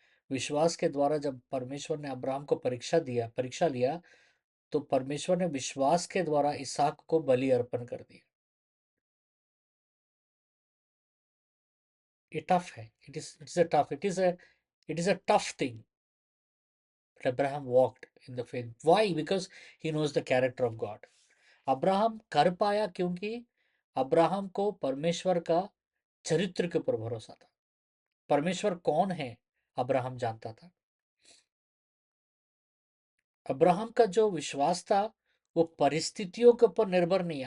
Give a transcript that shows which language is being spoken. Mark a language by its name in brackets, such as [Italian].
[Hindi] विश्वास के द्वारा जब परमेश्वर ने अब्राहम को परीक्षा लिया, तो परमेश्वर ने विश्वास के द्वारा इसहाक को बलि अर्पण कर दिया। ये टफ है, [English] It is a tough thing, but Abraham walked in the faith. Why? Because he knows the character of God. [Hindi] Abraham कर पाया क्योंकि अब्राहम को परमेश्वर का चरित्र के ऊपर भरोसा था। परमेश्वर कौन है अब्राहम जानता था। अब्राहम का जो विश्वास था वो परिस्थितियों के ऊपर निर्भर नहीं है।